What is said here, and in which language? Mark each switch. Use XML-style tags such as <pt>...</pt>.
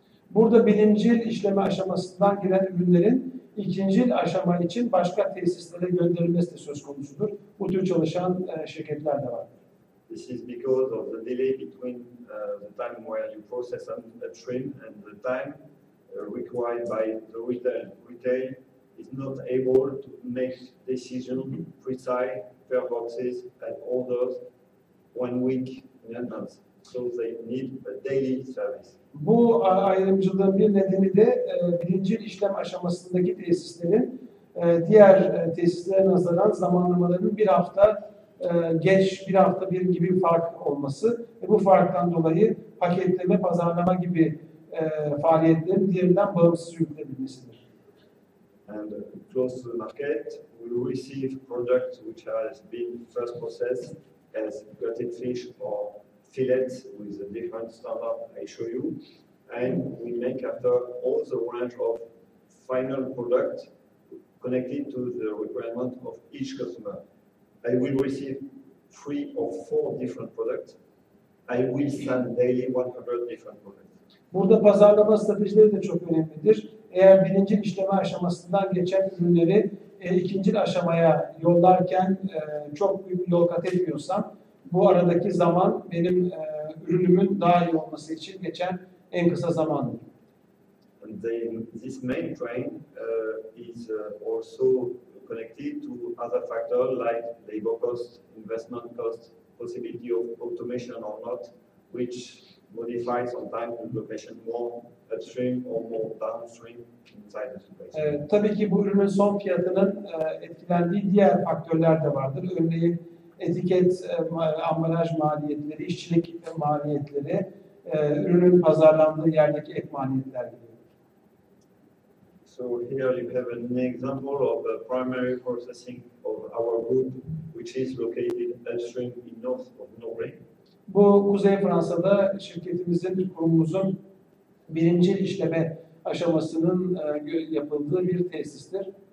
<tr>Burada birincil işleme aşamasından giren ürünlerin ikincil aşama için başka tesislere gönderilmesi de söz konusudur. Bu tür çalışan şirketler de var.</tr> <en>This is because of the delay between the time where you process a shrimp and the time required by the retail. Retail is not able to make decision precise per boxes and orders 1 week in advance. So they need a daily service.</en> <tr>Bu ayrımcılığın bir nedeni de birincil işlem aşamasındaki tesislerin diğer tesislere nazaran zamanlamalarının bir hafta geç, bir hafta bir gibi bir fark olması ve bu farktan dolayı paketleme, pazarlama gibi faaliyetlerin diğerinden bağımsız yürütülebilmesidir.</tr> <en>And close to the market, we receive products which has been first processed as gutted fish or fillets with a different standard I show you, and we make after all the range of final product connected to the requirement of each customer. I will receive 3 or 4 different products. I will send daily 100 different products.</en> <tr>Burada pazarlama stratejileri de çok önemlidir. Eğer birinci işleme aşamasından geçen ürünleri ikinci aşamaya yollarken çok büyük bir yol kat etmiyorsam, bu aradaki zaman benim ürünümün daha iyi olması için geçen en kısa zamandır.</tr> <en>And this main trend is also connected to other factors like labor cost, investment cost, possibility of automation or not, which modify sometimes the location more upstream or more downstream inside the supply chain.</en> <tr>Tabii ki bu ürünün son fiyatının etkilendiği diğer faktörler de vardır. Örneğin etiket, ambalaj maliyetleri, işçilik maliyetleri, ürünün pazarlandığı yerdeki ek maliyetler gibi.</tr> <en>So here you have an example of the primary processing of our group, which is located upstream in north of Norway.</en> <tr>Bu Kuzey Fransa'da şirketimizin, kurumumuzun birinci işleme aşamasının yapıldığı bir tesistir.</tr>